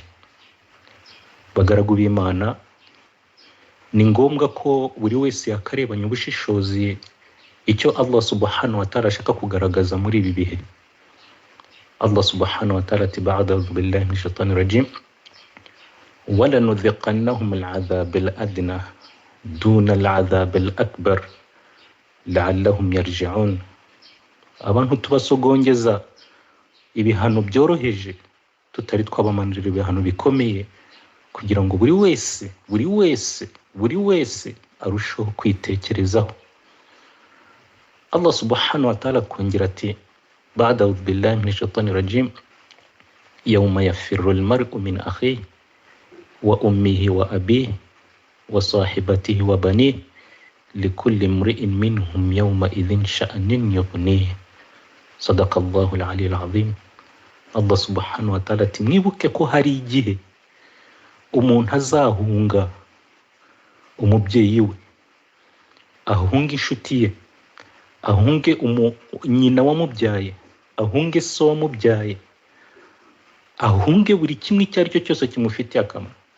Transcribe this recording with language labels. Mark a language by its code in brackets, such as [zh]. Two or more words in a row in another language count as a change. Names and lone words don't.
[rw] Bagaragu b'Imana, ni ngombwa ko buri wese yakarebanya ubushishozi icyo Allah [ar] سبحانه وتعالى [rw] ashaka kugaragaza muri ibi bihe. [ar] Allah سبحانه وتعالى ati بعد بالله من الشيطان الرجيم وَلَنُذِقَنَّهُمُ الْعَذَابَ الْأَدْنَى دُونَ الْعَذَابِ الْأَكْبَرِ لَعَلَّهُمْ يَرْجِعُونَ. [rw] Abantu tubasogongeza ibihano byoroheje tutari twabamanjira ibihano bikomeye, kugira ngo buri wese arusheho kwitekerezaho. [ar] Allah سبحانه وتعالى [rw] kongera ati [ar] بعد بالله من الشيطان الرجيم يوم يفر المرء من أخيه وأمه وأبيه وصاحبته وبنيه لكل امرئ منهم يومئذ شأن يغنيه. صدق الله العلي العظيم. [rw] Allah [ar] سبحانه وتعالى [rw] ati mwibuke ko hari igihe umuntu azahunga umubyeyi we, ahunge inshuti ye, ahunge nyina wamubyaye, ahunge so wamubyaye, ahunge buri kimwe icyo ari cyo cyose kimufitiye akamaro.